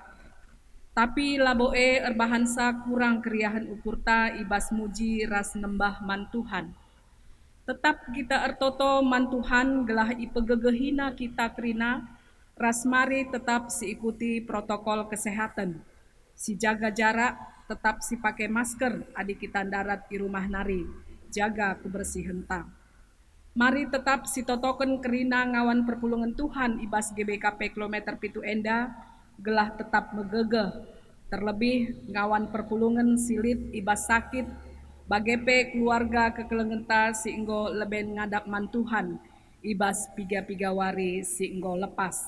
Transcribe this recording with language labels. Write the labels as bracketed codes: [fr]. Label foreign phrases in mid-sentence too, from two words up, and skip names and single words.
[btx] Tapi laboe erbahansa kurang keriahan ukurta ibas muji ras nembah mantuhan. Tetap kita ertoto mantuhan gelah ipegegehina kita kerina, ras mari tetap siikuti [id] protokol kesehatan. [btx] Si [id] jaga jarak, [btx] tetap si pakai masker, adik kita darat di rumah nari, [id] jaga kebersihan [btx] ta. Mari tetap si totoken kerina ngawan perpulungan Tuhan ibas GBKP kilometer pitu enda, gelah tetap megegeh. Terlebih ngawan perpulungan silit ibas sakit, bagepe keluarga kekelengenta si enggo leben ngadap mantuhan, ibas piga-piga wari si enggo lepas.